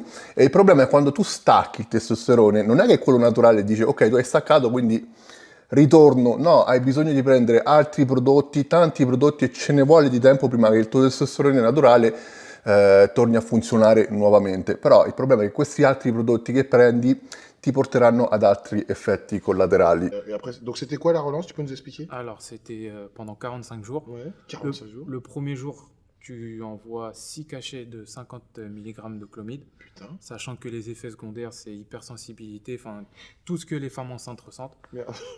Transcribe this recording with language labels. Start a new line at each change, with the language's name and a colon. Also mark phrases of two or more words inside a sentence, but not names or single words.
Italian: E il problema è quando tu stacchi il testosterone, non è che quello naturale dice ok, tu hai staccato, quindi ritorno, no, hai bisogno di prendere altri prodotti, tanti prodotti e ce ne vuole di tempo prima che il tuo testosterone naturale torni a funzionare nuovamente. Però il problema è che questi altri prodotti che prendi ti porteranno ad altri effetti collaterali.
French: Et après, donc, c'était quoi la relance? Tu peux nous expliquer? Alors, c'était pendant 45 jours. Ouais, 45 jours. Le premier jour, tu envoies 6 cachets de 50 mg de clomide, Putain. sachant que les effets secondaires, c'est hypersensibilité, enfin, tout ce que les femmes enceintes ressentent. Merde.